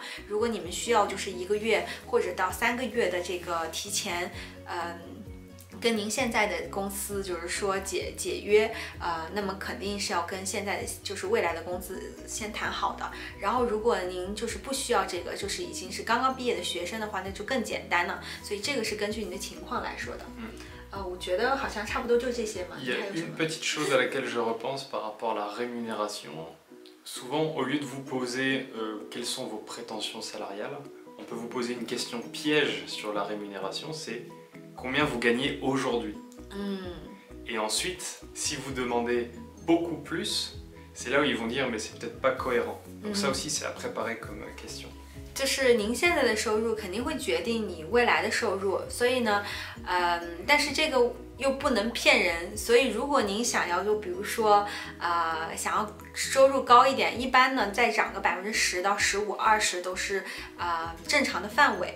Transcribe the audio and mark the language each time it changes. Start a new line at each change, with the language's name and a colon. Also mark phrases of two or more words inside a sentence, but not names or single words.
Chinese: 如果你们需要就是1个月或者到3个月的这个提前跟您现在的公司就是说解约，那么肯定是要跟现在的就是未来的公司先谈好的。然后如果您就是不需要这个，就是已经是刚刚毕业的学生的话，那就更简单了。所以这个是根据您的情况来说的。我觉得好像差不多就这些嘛。
French: Il y a une petite chose à laquelle je repense par rapport à la rémunération. Souvent, au lieu de vous poser quelles sont vos prétentions salariales, on peut vous poser une question piège sur la rémunération, c'est combien vous gagnez aujourd'hui. Et ensuite, si vous demandez beaucoup plus, c'est là où ils vont dire mais c'est peut-être pas cohérent. Donc ça aussi c'est à préparer comme question.
Chinese: 就是您现在的收入肯定会决定你未来的收入，所以呢，但是这个又不能骗人，所以如果您想要，就比如说，想要收入高一点，一般呢再涨个10%到15%、20%都是正常的范围。